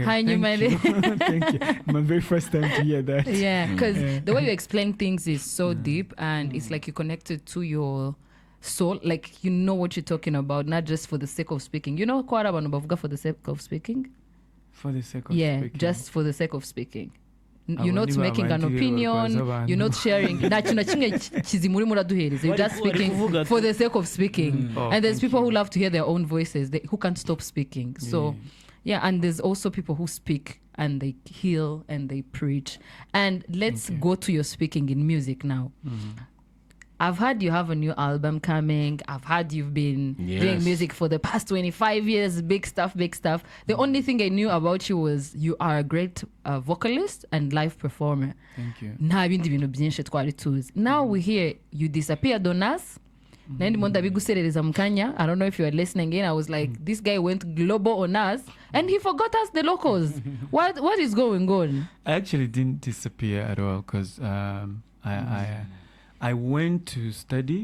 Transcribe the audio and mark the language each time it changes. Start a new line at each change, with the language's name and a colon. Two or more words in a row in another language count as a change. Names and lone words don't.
English: Thank you. Thank you. My very first time to hear that. Yeah, because the way you explain things is so deep, and it's like you connected to your soul. Like, you know what you're talking about, not just for the sake of speaking. You know, kwa abantu bavuga for the sake of speaking? For the sake of speaking. Yeah, just for the sake of speaking. You're not making an opinion, you're not sharing. You're just speaking for the sake of speaking. And there's people who love to hear their own voices, who can't stop speaking. So, and there's also people who speak and they heal and they preach. And let's go to your speaking in music now. I've heard you have a new album coming. I've heard you've been doing music for the past 25 years. Big stuff. The only thing I knew about you was you are a great vocalist and live performer. Thank you.
Kinyarwanda: Nta bindi bintu byinshi twari tuzi.
English: Now we hear you disappeared on us. I don't know if you are listening in. I was like, this guy went global on us and he forgot us, the locals. What is going on? I actually didn't disappear at all, because I went to study.